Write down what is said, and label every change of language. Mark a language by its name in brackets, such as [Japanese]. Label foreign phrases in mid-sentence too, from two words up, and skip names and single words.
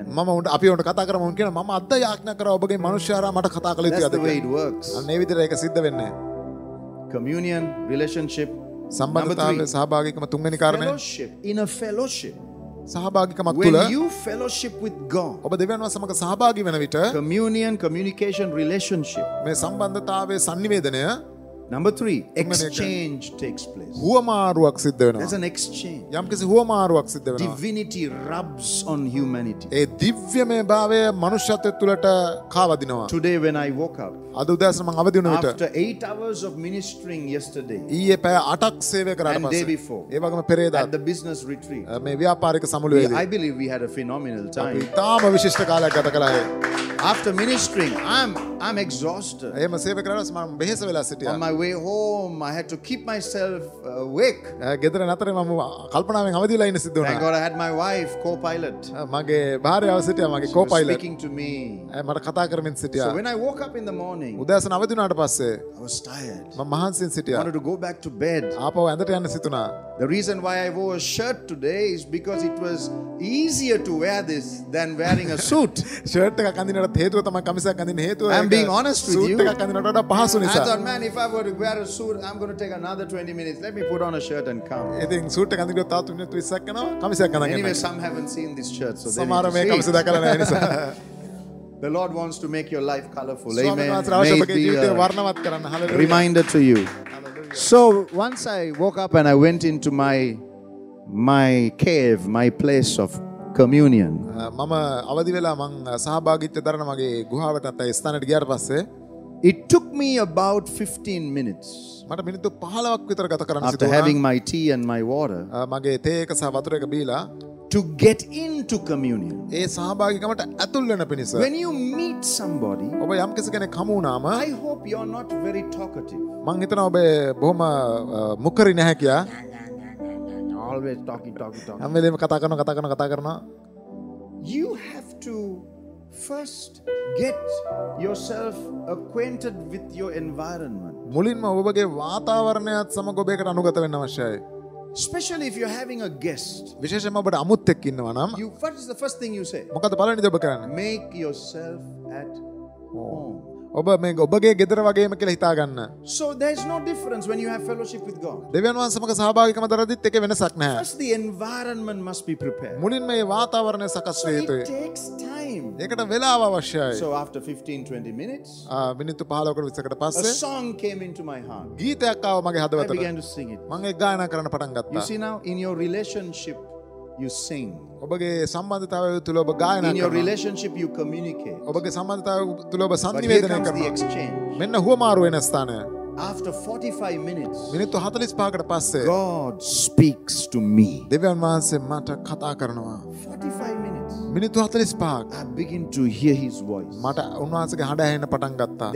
[Sinhala] මම උන්ට අපි උන්ට කතා කරමු කියන මම අද යාඥා කරා ඔබගේ මනුෂ්‍යයාරා මට කතා කළ යුතුයි [English] That's [Sinhala] අද [English] the way [Sinhala] කියලා. [English] it works. [Sinhala] අන්න ඒ විදිහට ඒක සිද්ධ වෙන්නේ. [English] Communion, relationship. [Sinhala] සම්බන්ධතාවය සහභාගීකම තුන්වෙනි කාරණය. [English] Fellowship. In a fellowship. [Sinhala] සහභාගීකමක් [English] When [Sinhala] තුළ [English] you fellowship with God, [Sinhala] ඔබ දෙවියන් වහන්සේ සමග සහභාගී වෙන විට [English] communion, communication, relationship, [Sinhala] මේ සම්බන්ධතාවයේ sannivedanaya [English] Number 3, exchange takes place. [Sinhala] හුවමාරුවක් සිද්ධ [English] There's [Sinhala] වෙනවා. [English] an exchange. [Sinhala] යම්කිසි හුවමාරුවක් සිද්ධ වෙනවා. [English] Divinity rubs on humanity. [Sinhala] ඒ දිව්‍යමය භාවය මනුෂ්‍යත්වය තුළට කාවදිනවා. [English] Today when I woke up, [Sinhala] අද උදෑසන මම අවදි වුණ විට [English] after 8 hours of ministering yesterday [Sinhala] ඊයේ පැය 8ක් සේවය කරාට [English] and day [Sinhala] පස්සේ [English] before [Sinhala] ඒ වගේම පෙරේදා [English] at the business retreat, [Sinhala] මේ ව්‍යාපාරික සමුළුවේදී [English] I believe we had a phenomenal [Sinhala] අපි [English] time. [Sinhala] ඉතාම විශිෂ්ට කාලයක් ගත කළා. [English] After ministering, I'm exhausted. [Sinhala] එහෙම සේවය කරලා මම බෙහෙස වෙලා සිටියා. [English] On my way home, I had to keep myself awake. [Sinhala] ගෙදර නතරේ මම කල්පනාවෙන් අවදි වෙලා ඉන්න සිද්ධ [English] Thank [Sinhala] වුණා. [English] God I had my wife, co-pilot, [Sinhala] මගේ භාර්යාව සිටියා මගේ [English] She was [Sinhala] කෝපයිලට්. [English] speaking to me. [Sinhala] මට කතා කරමින් සිටියා. [English] So when I woke up in the morning, [Sinhala] උදෑසන අවදි වුණාට පස්සේ [English] I was tired. [Sinhala] මම මහන්සියෙන් [English] I [Sinhala] සිටියා. [English] wanted to go back to bed. [Sinhala] ආපහු ඇඳට යන්න සිතුණා. [English] The reason why I wore a shirt today is because it was easier to wear this than wearing a suit. [Sinhala] ෂර්ට් එකක් අඳිනවට හේතුව තමයි කමිසයක් අඳින්න හේතුව. [English] I'm being honest with you. [Sinhala] සූට් එකක් අඳිනවට වඩා පහසු [English] I [Sinhala] නිසා. [English] thought, man, if I were to wear a suit, I'm going to take another 20 minutes. Let me put on a shirt and come. [Sinhala] ඉතින් සූට් එක අඳිනකොට තාත් මිනිත්තු 20ක් යනවා කමිසයක් අඳගෙන. [English] Anyway, some haven't seen this shirt, so they [Sinhala] සමහර මේ [English] need [Sinhala] කමිස [English] to see [Sinhala] දැකලා නැහැ නිසා. [English] it. The Lord wants to make your life colorful. [Sinhala] ස්වාමීන් [English] Amen. [Sinhala] වහන්සේ අවශ්‍ය [English] May it [Sinhala] ඔබගේ [English] be [Sinhala] ජීවිතය [English] a [Sinhala] වර්ණවත් කරන්න. හලෙලූයා. [English] reminder to you. So once I woke up and I went into my cave, my place of communion. [Sinhala] මම අවදි වෙලා මං සහභාගීත්වය දරන මගේ ගුහාවට නැත්නම් ස්ථානයට ගියාට පස්සේ [English] It took me about 15 minutes [Sinhala] මට මිනිත්තු 15ක් විතර ගත කරන්න [English] after [Sinhala] සිදුවුණා. [English] having my tea and my water [Sinhala] මගේ තේ එක සහ වතුර එක බීලා [English] to get into communion. [Sinhala] ඒ සහභාගීකමට ඇතුල් වෙන පිණිස [English] When you meet somebody, [Sinhala] ඔබ යම් කෙනෙක් හමු වුණාම [English] I hope you're not very talkative. [Sinhala] මං හිතනවා ඔබ බොහොම මුකරි නැහැ කියා. [English] Always talking. [Sinhala] හැම වෙලේම කතා කරනවා. [English] You have to first get yourself acquainted with your environment. [Sinhala] මුලින්ම ඔබගේ වාතාවරණයත් සමග ඔබ එකට අනුගත වෙන්න අවශ්‍යයි. [English] Especially if you're having a guest. [Sinhala] විශේෂයෙන්ම ඔබට අමුත්තෙක් ඉන්නවා නම් [English] What is the first thing you say? [Sinhala] මොකද පළවෙනි දේ ඔබ කරන්නේ? [English] Make yourself at home. [Sinhala] ඔබ මේ ඔබගේ ගෙදර වගේම කියලා හිතා ගන්න. [English] So there's no difference when you have fellowship with God. [Sinhala] දෙවියන් වහන්සේ සමග සහභාගීකම දරද්දිත් එකේ වෙනසක් නැහැ. [English] First, the environment must be prepared. [Sinhala] මුලින්ම මේ වාතාවරණය සකස් [English] So [Sinhala] විය [English] it [Sinhala] යුතුයි. [English] takes time. [Sinhala] ඒකට වෙලාව අවශ්‍යයි. [English] So after 15-20 minutes, [Sinhala] මිනිත්තු 15කට 20කට [English] a [Sinhala] පස්සේ [English] song came into my heart. [Sinhala] ගීතයක් ආව මගේ [English] I [Sinhala] හදවතට. [English] began to sing it. [Sinhala] මම ඒක ගායනා කරන්න පටන් [English] You [Sinhala] ගත්තා. [English] see now, in your relationship, you sing. [Sinhala] ඔබගේ සම්බන්ධතාවය තුළ ඔබ ගායනා [English] In your [Sinhala] කරනවා. [English] relationship, you communicate. [Sinhala] ඔබගේ සම්බන්ධතාවය තුළ ඔබ [English] But here [Sinhala] සංනිවේදනය [English] comes the [Sinhala] කරනවා. [English] exchange. [Sinhala] මෙන්න හුවමාරු වෙන ස්ථානය. [English] After 45 minutes, [Sinhala] මිනිත්තු 45කට පස්සේ [English] God speaks to me. [Sinhala] දෙවියන් වහන්සේ මට කතා කරනවා. [English] 45 minutes. [Sinhala] මිනිත්තු 45ක් [English] I begin to hear his voice. [Sinhala] මට උන්වහන්සේගේ හඬ ඇහෙන්න පටන් ගත්තා.